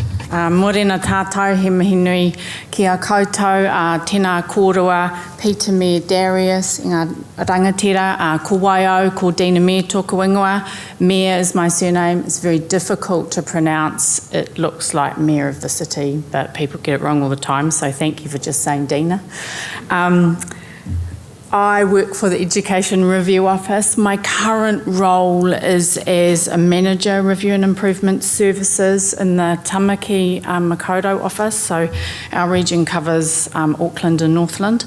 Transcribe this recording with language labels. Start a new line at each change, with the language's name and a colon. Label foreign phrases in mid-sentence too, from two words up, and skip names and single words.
Māori: Morena tātou, he mihi nui ki a koutou, tēnā kōrua, Peter Mayor Darius, ngā rangatira, ko Waio, ko Dina Mayor tōku ingoa.
English: Mayor is my surname. It's very difficult to pronounce. It looks like Mayor of the City, but people get it wrong all the time, so thank you for just saying Dina. I work for the Education Review Office. My current role is as a Manager, Review and Improvement Services in the Tamaki Makaurau office, so our region covers Auckland and Northland.